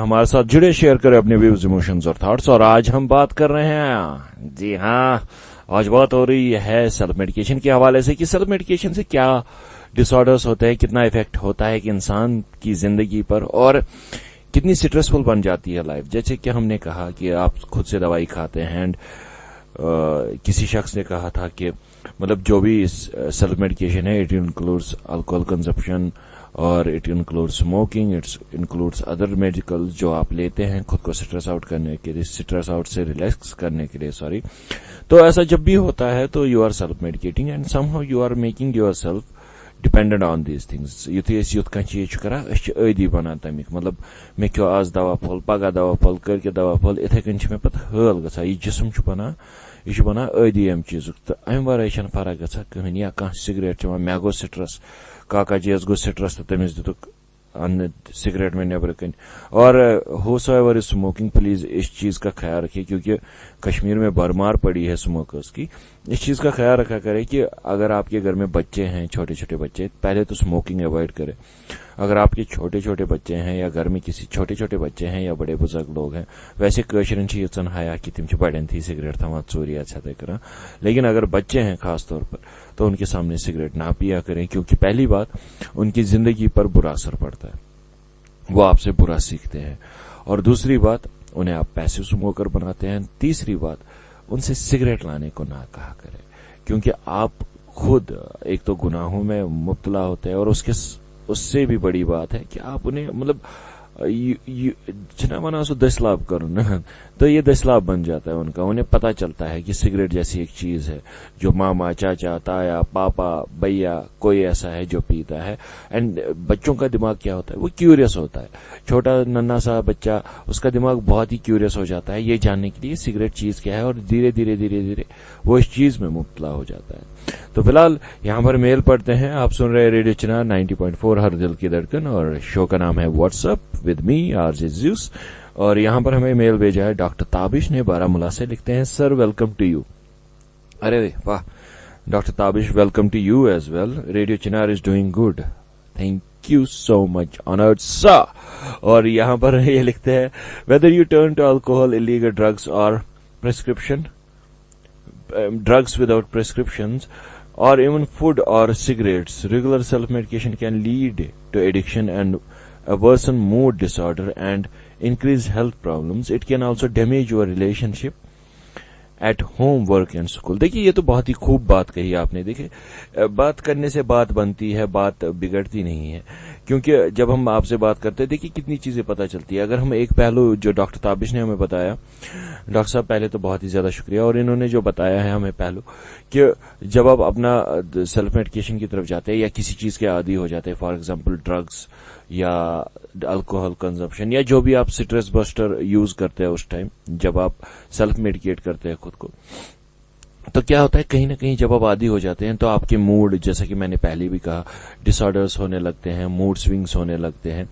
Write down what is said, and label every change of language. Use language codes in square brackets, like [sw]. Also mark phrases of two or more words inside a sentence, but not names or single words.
[ur] ہمارے ساتھ جڑے, شیئر کریں اپنے ویوز, ایموشنز اور تھاٹس. اور آج ہم بات کر رہے ہیں, جی ہاں آج بات ہو رہی ہے [en] self medication [ur] کے حوالے سے, کہ [en] self medication [ur] سے کیا [en] disorders [ur] ہوتے ہیں, کتنا افیکٹ ہوتا ہے کہ انسان کی زندگی پر, اور کتنی سٹریسفل بن جاتی ہے لائف. جیسے کہ ہم نے کہا کہ آپ خود سے دوائی کھاتے ہیں, اینڈ کسی شخص نے کہا تھا کہ مطلب جو بھی [en] self medication [ur] ہے, [en] it includes alcohol consumption, [ur] اور [en] it include smoking, it includes other medical [ur] جو آپ لیتے ہیں خود کو [en] stress out [ur] کرنے کے لیے, [en] stress out [ur] سے ریلیکس کرنے کے لیے, سوری. تو ایسا جب بھی ہوتا ہے تو [en] you are self medicating, and somehow you are making yourself dependent on these things. [ks] یُتھُے أسۍ یُتھ کانٛہہ چیٖز چھِ کران أسۍ چھِ عٲدی بنان تمیُک مطلب مےٚ کھیوٚو آز دوا پھوٚل پگاہ دوا پھوٚل کٲلکہِ دوا پھوٚل اِتھے کٔنۍ چھِ مےٚ پتہٕ حٲل گژھان یہِ جسم چھُ بنان یہِ چھُ بنان عٲدی امہِ چیٖزُک تہٕ امہِ ورٲے چھنہٕ فرق گژھان کٕہٕنۍ یا کانٛہہ سِگریٹ چٮ۪وان مےٚ گوٚو سٹرس کاکا جیَس گوٚو سٹرس تہٕ تٔمِس دِتُکھ سگریٹ [ur] میں نیبر کن [en] or whosoever is smoking [ur] پلیز اس چیز کا خیال رکھیے کیونکہ کشمیر میں بھرمار پڑی ہے اسموکرز کی. اس چیز کا خیال رکھا کرے کہ اگر آپ کے گھر میں بچے ہیں چھوٹے چھوٹے بچے پہلے تو [en] smoking avoid [ur] کرے. اگر آپ کے چھوٹے چھوٹے بچے ہیں یا گھر میں کسی چھوٹے چھوٹے بچے ہیں یا بڑے بزرگ لوگ ہیں [ks] ویسے کٲشرٮ۪ن چھِ ییٖژن حیا کہ تم چھِ بڑٮ۪ن تھی سگریٹ تھاوان ژوٗرِ یا ژھٮ۪تَے کران [ur] لیکن اگر بچے ہیں خاص طور پر تو ان کے سامنے سگریٹ نہ پیا کریں کیونکہ پہلی بات ان کی زندگی پر برا اثر پڑتا ہے وہ آپ سے برا سیکھتے ہیں اور دوسری بات انہیں آپ [en] passive smoker [ur] بناتے ہیں. تیسری بات ان سے سگریٹ لانے کو نہ کہا کرے کیونکہ آپ خود ایک تو گناہوں میں مبتلا ہوتے ہیں اور اس سے بھی بڑی بات ہے کہ آپ انہیں مطلب [ks] چھنا ونا سو دسلاب کرن [ur] تو یہ دسلاب بن جاتا ہے ان کا. انہیں پتہ چلتا ہے کہ سگریٹ جیسی ایک چیز ہے جو ماما چاچا تایا پاپا بھیا کوئی ایسا ہے جو پیتا ہے. اینڈ بچوں کا دماغ کیا ہوتا ہے وہ کیوریس ہوتا ہے. چھوٹا ننا سا بچہ اس کا دماغ بہت ہی کیوریس ہو جاتا ہے یہ جاننے کے لیے سگریٹ چیز کیا ہے اور دھیرے دھیرے دھیرے دھیرے وہ اس چیز میں مبتلا ہو جاتا ہے. تو فی الحال یہاں پر میل پڑھتے ہیں. آپ سن رہے ریڈیو چنار 90.4 ہر دل کی دھڑکن اور شو کا نام ہے [en] What's Up With Me RJ Zeus. [ur] اور یہاں پر ہمیں میل بھیجا ہے ڈاکٹر تابش نے بارامولہ سے. لکھتے ہیں [en] sir welcome to you. [ur] ارے واہ ڈاکٹر تابش [en] welcome to you as well. Radio Chinar is doing good thank you so much honoured sir. [ur] اور یہاں پر یہ لکھتے ہیں [en] whether you turn to alcohol illegal drugs or prescription drugs without prescriptions or even food or cigarettes, regular self-medication can lead to addiction and worsen mood disorder and increase health problems. It can also damage your relationship at home, work and school. [ur] دیکھیے یہ تو بہت ہی خوب بات کہی آپ نے. دیکھیے بات کرنے سے بات بنتی ہے بات بگڑتی نہیں ہے کیونکہ جب ہم آپ سے بات کرتے ہیں دیکھیے کتنی چیزیں پتہ چلتی ہے. اگر ہم ایک پہلو جو ڈاکٹر تابش نے ہمیں بتایا ڈاکٹر صاحب پہلے تو بہت ہی زیادہ شکریہ اور انہوں نے جو بتایا ہے ہمیں پہلو کہ جب آپ اپنا [en] self medication [ur] کی طرف جاتے ہیں یا کسی چیز کے عادی ہو جاتے ہیں [en] for example drugs [ur] یا [en] alcohol consumption [ur] یا جو بھی آپ [en] stress buster use [ur] کرتے ہیں اس ٹائم جب آپ [en] self medicate [ur] کرتے ہیں خود کو تو کیا ہوتا ہے کہیں نہ کہیں جب آپ عادی ہو جاتے ہیں تو آپ کے موڈ جیسا کہ میں نے پہلے بھی کہا [en] disorders [ur] ہونے لگتے ہیں [en] mood swings [ur] ہونے لگتے ہیں.